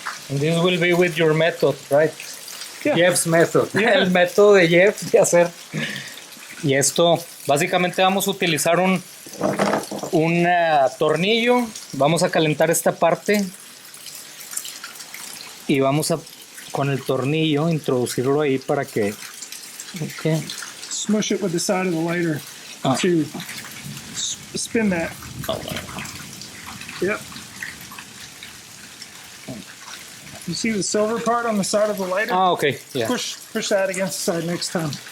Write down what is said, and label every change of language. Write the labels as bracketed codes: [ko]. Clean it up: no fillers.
[en] And this will be with your method, right? Yeah. Jeff's method. Yeah. [es] El método de Jeff de hacer. Y esto, básicamente vamos a utilizar un tornillo. Vamos a calentar esta parte. Y vamos a, con el tornillo, introducirlo ahí para que... [en] Okay. Smush it with the side of the lighter to spin that. Yep. You see the silver part on the side of the lighter? Ah, okay. Yeah. Push that against the side next time.